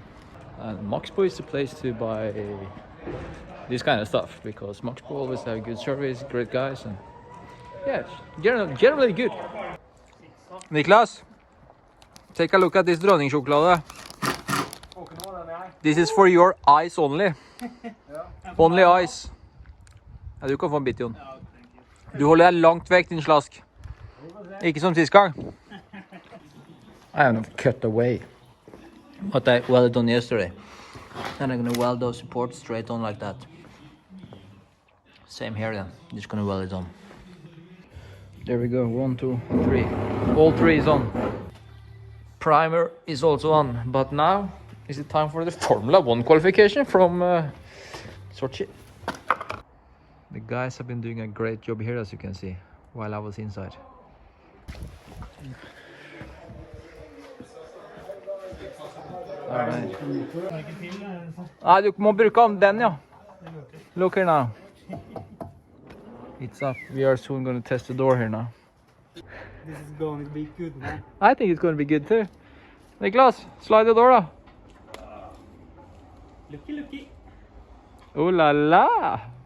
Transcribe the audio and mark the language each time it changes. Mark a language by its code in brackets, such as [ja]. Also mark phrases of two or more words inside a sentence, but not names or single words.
[en] And Maxbo is the place to buy this kind of stuff, because Maxbo always have good service, great guys, and yeah, generally good. Niklas, take a look at this dronningsjokolade. This is for your eyes only. Only eyes. [no] Ja, du kan få en bit, Jon. Du holder deg langt vekk, din slask. Ikke som sist gang. [en] I haven't cut away what I welded on yesterday. Then I'm gonna weld those supports straight on like that. Same here then, just gonna weld it on. There we go, 1, 2, 3. All three is on. Primer is also on, but now is it time for the Formula 1 qualification from Sochi. The guys have been doing a great job here, as you can see, while I was inside. Alright. [no] Ah, du må bruke om den, ja. [en] Look here now. It's up. We are soon going to test the door here now. This is going to be good, man. I think it's going to be good too. Niklas, slide the door, da. Looky. [fr] Oh la la!